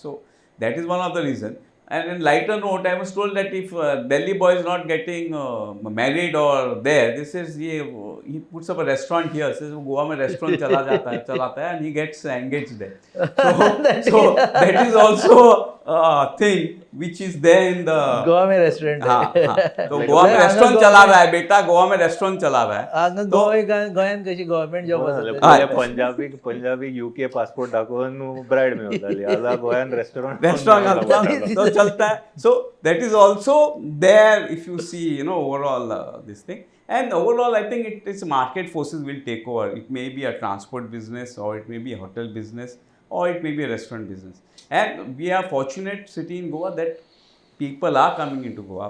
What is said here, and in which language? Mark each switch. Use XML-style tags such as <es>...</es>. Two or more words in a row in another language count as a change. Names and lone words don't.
<en>So that is one of the reasons. And in lighter note, I was told that if Delhi boy is not getting married or there, this is he puts up a restaurant here. Says</en> <hi>गोवा में रेस्टोरेंट चलाता है,</hi> <en>and he gets engaged there. So that is also a thing which is there in the</en> <hi>गोवा में रेस्टोरेंट हाँ, तो गोवा में रेस्टोरेंट चला रहा है बेटा, गोवा में रेस्टोरेंट चला रहा है.</hi> <kok>हांगा गोंयान कशी</kok> <en>government job</en> <kok>पंजाबी यूके पासपोर्ट दाखवून ब्राईड मिळवताली आता गोंयान रेस्टॉरंट</kok> <hi>तो चलता है.</hi> <en>So that is also there if you see, overall this thing. And overall, I think it is market forces will take over. It may be a transport business, or it may be a hotel business, or it may be a restaurant business. And we are fortunate city in Goa that people are coming into Goa.</en>